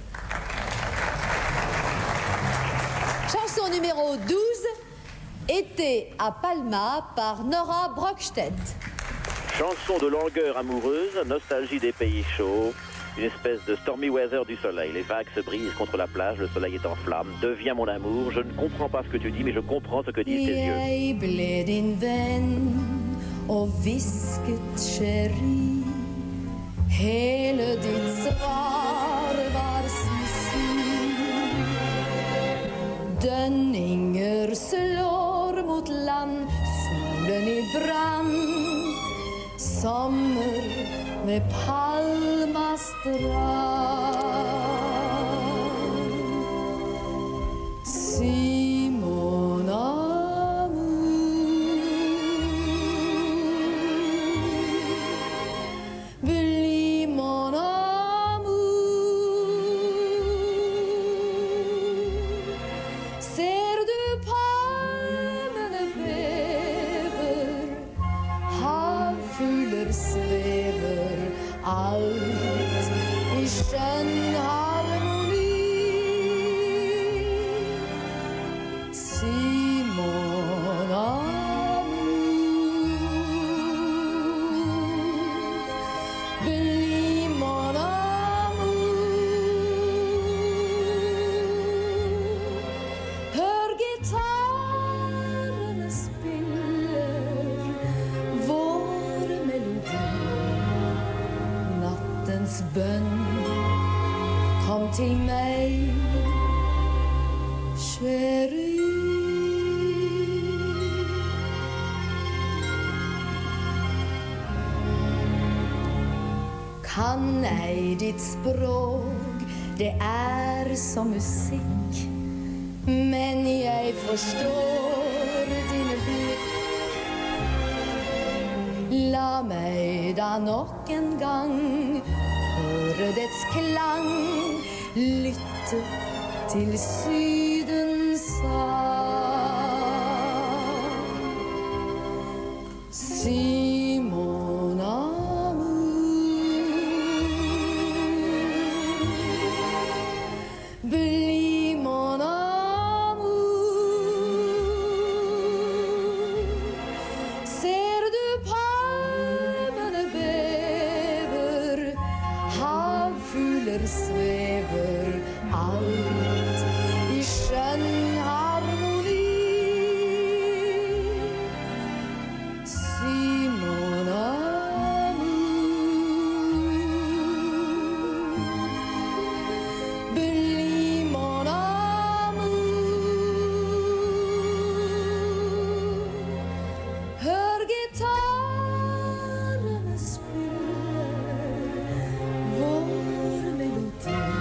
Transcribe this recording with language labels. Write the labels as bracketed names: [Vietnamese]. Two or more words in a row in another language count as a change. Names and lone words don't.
[French] Chanson numéro 12, Été à Palma par Nora Brogstedt. Chanson de langueur amoureuse, nostalgie des pays chauds, une espèce de [English] stormy weather [French] du soleil. Les vagues se brisent contre la plage, le soleil est en flammes. Deviens mon amour, je ne comprends pas ce que tu dis, mais je comprends ce que disent tes yeux. [Norwegian] Jeg ble din venn og hvisket chéri. Hele ditt svar var susi. Dønninger slår mot land, solen i brann. Sommer ved Palma strand. [French] Si mon amour, bli mon amour. [Norwegian] Ser du palmene bever, havfugler svever, alt i skjønn harmoni. [French] Si mon amour, bli mon amour. [Norwegian] Hør gitarene spiller vår melodi. Nattens bønn, kom til meg, chéri. Kan ei ditt språk, det som musikk, men jeg forstår dine blikk. La meg da nok en gang høre dets klang, lytte til Sydens sang. [French] Si mon amour, bli mon amour. [Norwegian] Ser du palmene bever, havfugler svever, alt i skjønn harmoni. [French] Si mon amour, bli mon amour. [Norwegian] Hør gitarene spiller vår melodi.